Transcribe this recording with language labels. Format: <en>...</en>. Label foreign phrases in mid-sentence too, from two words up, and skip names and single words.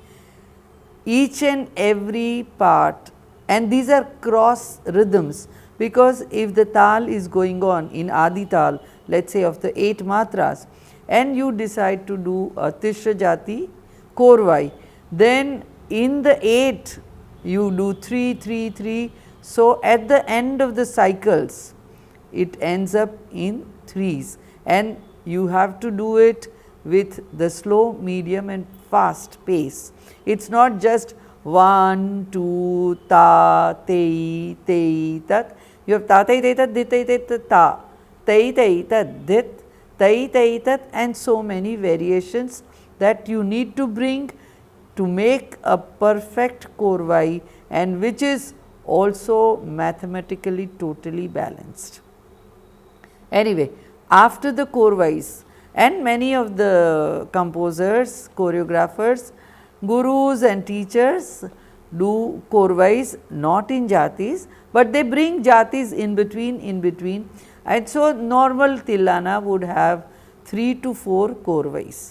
<en>Each and every part, and these are cross rhythms, because if the Tal is going on in Adi Tal, let us say of the 8 matras, and you decide to do a Tishra Jati Korvai, then in the 8 you do 3, 3, 3. So, at the end of the cycles it ends up in 3s, and you have to do it with the slow, medium and fast pace. It is not just 1, 2, ta, tei, tei, tat. You have ta, tei, tei, tat, dit, tei, tei, tat, ta, tei, tei, tat, dit, tei, tei, tat, and so many variations that you need to bring to make a perfect Korvai, and which is also mathematically totally balanced. Anyway, after the Korvais, and many of the composers, choreographers, gurus and teachers do Korvais not in Jatis, but they bring Jatis in between, and so normal Tillana would have 3 to 4 Korvais.</en>